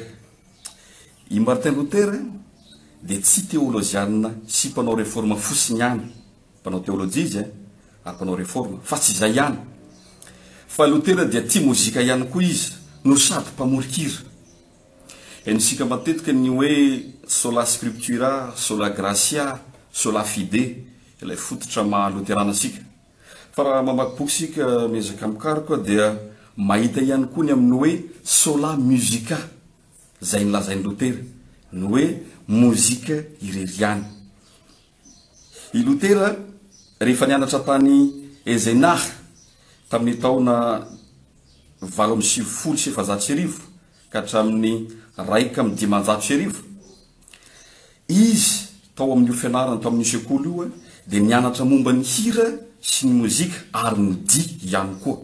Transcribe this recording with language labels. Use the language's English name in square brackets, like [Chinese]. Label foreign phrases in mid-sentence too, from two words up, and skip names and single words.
[Malagasy] I Martin Luther dia tsy théologianina sy mpanao réforme fotsiny ihany, mpanao théologie izy ary mpanao réforme, fa tsy izay ihany. Fa Luther dia tia mozika ihany koa izy, no sady mpamorikira. Haintsika matetika ny hoe [Latin] sola scriptura, sola gratia, sola fide, [Malagasy] ilay fototra maha-luterana sika. Fa raha mamaky boky sika miezaka amikary koa dia mahita ihany koa ny amin'ny hoe [Latin] sola musica, [Malagasy] zay nilazainy Lutera, ny hoe mozika ireriany. I Lutera rehefa nianatra tany Eisenach tamin'ny taona 870 ka hatramin'ny 1,500 izy tao amin'ny fianarana tao amin'ny sekoly io dia nianatra momba ny hira sy ny mozika ary ny dia ihany koa.